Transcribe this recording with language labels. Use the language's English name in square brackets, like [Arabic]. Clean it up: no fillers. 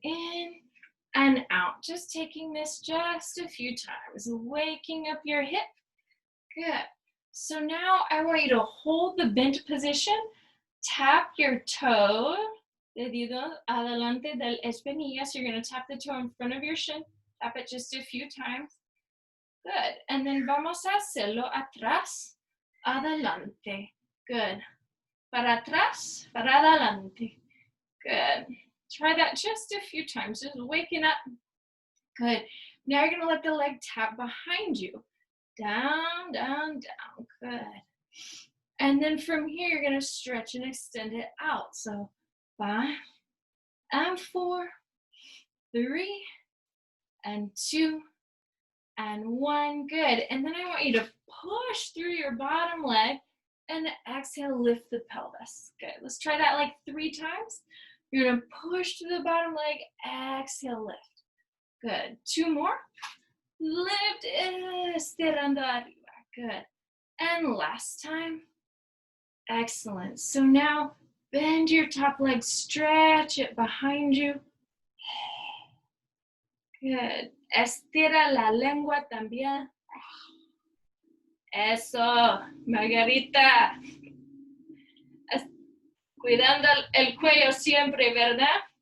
[English] In and out. Just taking this just a few times. Waking up your hip. Good. So now I want you to hold the bent position. Tap your toe. [Spanish] Dedido adelante del espinilla. [English] So you're going to tap the toe in front of your shin. Tap it just a few times. Good. And then [Spanish] vamos a hacerlo atrás, adelante. Good. Para atrás, para adelante. Good. [English] Try that just a few times, just waking up. Good. Now you're going to let the leg tap behind you. Down, down, down. Good. And then from here, you're going to stretch and extend it out. So 5 and 4, 3 and 2 and 1. Good. And then I want you to push through your bottom leg and exhale, lift the pelvis. Good. Let's try that like 3 times. You're going to push through the bottom leg, exhale, lift. Good. 2 more. Lift, [Spanish] estirando arriba. [English] Good. And last time. Excellent. So now bend your top leg, stretch it behind you. Good. [Spanish] Estira la lengua también. Eso, Margarita. Cuidando el cuello siempre, ¿verdad?